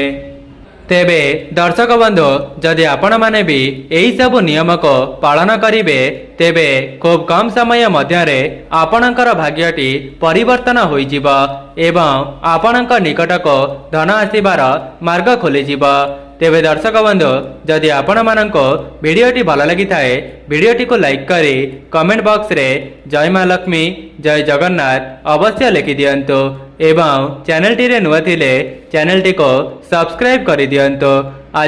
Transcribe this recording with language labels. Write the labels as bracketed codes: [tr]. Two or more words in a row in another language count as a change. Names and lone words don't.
[or] ତେବେ ଦର୍ଶକ ବନ୍ଧୁ, ଯଦି ଆପଣମାନେ ବି ଏହି ସବୁ ନିୟମକୁ ପାଳନ କରିବେ ତେବେ ଖୁବ୍ କମ୍ ସମୟ ମଧ୍ୟରେ ଆପଣଙ୍କର ଭାଗ୍ୟଟି ପରିବର୍ତ୍ତନ ହୋଇଯିବ ଏବଂ ଆପଣଙ୍କ ନିକଟକୁ ଧନ ଆସିବାର ମାର୍ଗ ଖୋଲିଯିବ। ତେବେ ଦର୍ଶକ ବନ୍ଧୁ ଯଦି ଆପଣ ମାନଙ୍କ ଭିଡିଓଟି ଭଲ ଲାଗି ଥାଏ ଭିଡିଓଟି କୁ ଲାଇକ୍ କରି [en] comment box [or] ରେ ଜୟ ମା ଲକ୍ଷ୍ମୀ ଜୟ ଜଗନ୍ନାଥ ଅବଶ୍ୟ ଲେଖି ଦିଅନ୍ତୁ ଏବଂ ଚ୍ୟାନେଲ ଟି ରେ ନୂଆ ଥିଲେ ଚ୍ୟାନେଲ ଟି କୁ ସବସ୍କ୍ରାଇବ କରି ଦିଅନ୍ତୁ।